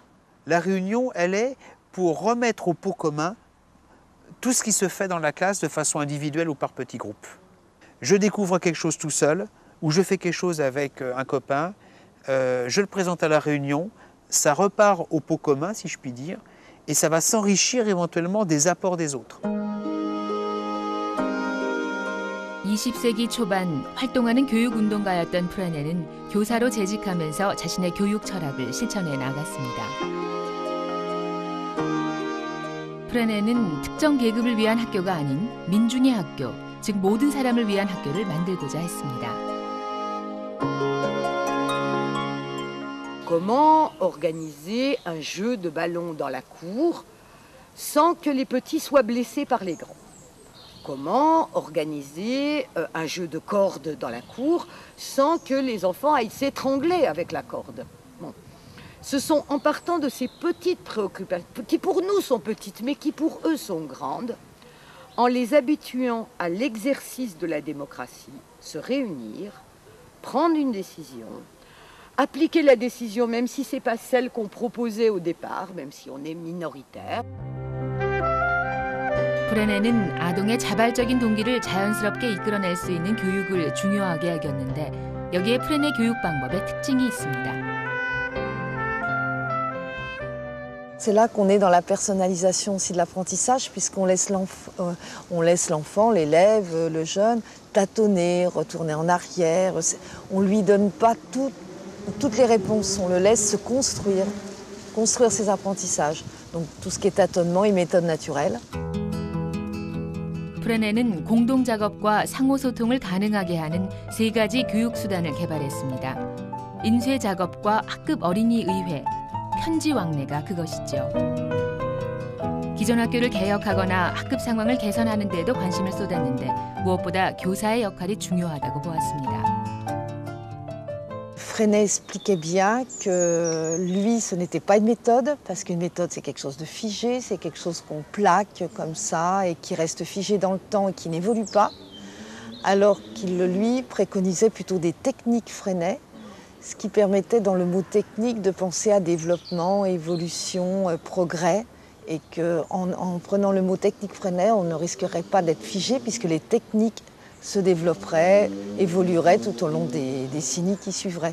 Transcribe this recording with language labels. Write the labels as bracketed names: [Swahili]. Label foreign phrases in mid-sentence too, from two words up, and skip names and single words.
[French] La réunion, elle est pour remettre au pot commun tout ce qui se fait dans la classe de façon individuelle ou par petits groupes. Je découvre quelque chose tout seul, ou je fais quelque chose avec un copain, je le présente à la réunion, ça repart au pot commun, si je puis dire, et ça va s'enrichir éventuellement des apports des autres. [Korean] 20세기 초반 활동하는 교육운동가였던 프레네는 교사로 재직하면서 자신의 교육 철학을 실천해 나갔습니다. 프레네는 특정 계급을 위한 학교가 아닌 민중의 학교, 즉 모든 사람을 위한 학교를 만들고자 했습니다. [French] Comment organiser un jeu de ballon dans la cour sans que les petits soient blessés par les grands? Comment organiser un jeu de corde dans la cour sans que les enfants aillent s'étrangler avec la corde? Bon. Ce sont en partant de ces petites préoccupations, qui pour nous sont petites, mais qui pour eux sont grandes, en les habituant à l'exercice de la démocratie, se réunir, prendre une décision, appliquer la décision même si ce n'est pas celle qu'on proposait au départ, même si on est minoritaire. [Korean] 프레네는 아동의 자발적인 동기를 자연스럽게 이끌어낼 수 있는 교육을 중요하게 여겼는데 여기에 프레네 교육 방법의 특징이 있습니다. [French] C'est là qu'on est dans la personnalisation aussi de l'apprentissage, puisqu'on laisse l'enfant, l'élève, le jeune, tâtonner, retourner en arrière. On ne lui donne pas toutes les réponses, on le laisse se construire ses apprentissages. Donc tout ce qui est tâtonnement et méthode naturelle. [Korean] 프레네는 공동 작업과 상호 소통을 가능하게 하는 3가지 교육 수단을 개발했습니다. 인쇄 작업과 학급 어린이 의회, 편지 왕래가 그것이죠. 기존 학교를 개혁하거나 학급 상황을 개선하는 데에도 관심을 쏟았는데 무엇보다 교사의 역할이 중요하다고 보았습니다. [French] Freinet expliquait bien que lui, ce n'était pas une méthode, parce qu'une méthode, c'est quelque chose de figé, c'est quelque chose qu'on plaque comme ça et qui reste figé dans le temps et qui n'évolue pas, alors qu'il, lui, préconisait plutôt des techniques Freinet, ce qui permettait, dans le mot technique, de penser à développement, évolution, progrès, et qu'en prenant le mot technique Freinet, on ne risquerait pas d'être figé, puisque les techniques se développeraient, évolueraient tout au long des décennies qui suivraient.